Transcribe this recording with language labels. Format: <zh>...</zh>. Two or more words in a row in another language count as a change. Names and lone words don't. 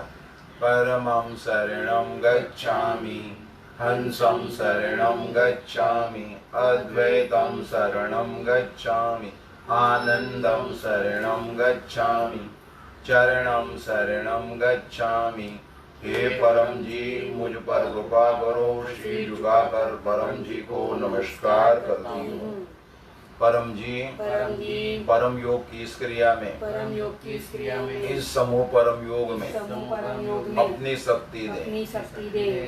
<sa>परमं शरणं गच्छामि, हंसं शरणं गच्छामि, अद्वैतं शरणं गच्छामि, आनंदं शरणं गच्छामि, चरणं शरणं गच्छामि।</sa> <hi>हे परम जी, मुझ पर कृपा करो, श्री झुकाकर परम जी को नमस्कार करती हूँ। परम जी, परम योग की इस क्रिया में, इस समूह परम योग में अपनी शक्ति दे।</hi>